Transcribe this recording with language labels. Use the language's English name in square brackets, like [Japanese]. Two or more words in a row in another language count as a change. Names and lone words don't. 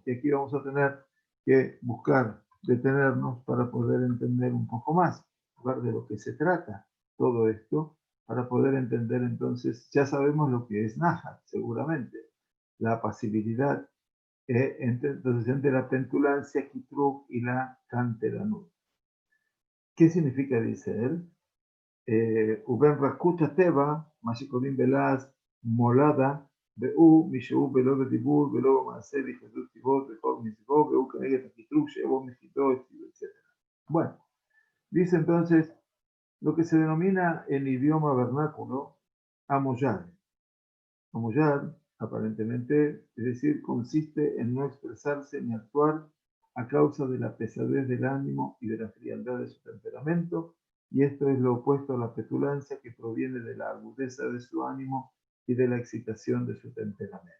[Spanish] Y aquí vamos a tener que buscar detenernos para poder entender un poco más, ver de lo que se trata todo esto, para poder entender entonces, ya sabemos lo que es Nahat, seguramente, la apacibilidad, entonces entre la petulancia, Kitrug y la canteranut. ¿Qué significa, dice él? [Hebrew] ובין רכות הטבע, מה שקוראים בלעז מולדה, והוא משהוא בלא בדיבור ולא במעשה בהתנגדות טבעו וכל מזבו, והוא כנגד הקטרוג שיבוא מחידו, [Spanish] etc. Bueno, dice entonces lo que se denomina en idioma vernáculo amoyar. Amoyar, aparentemente, es decir, consiste en no expresarse ni actuar a causa de la pesadez del ánimo y de la frialdad de su temperamento, y esto es lo opuesto a la petulancia que proviene de la agudeza de su ánimo y de la excitación de su temperamento.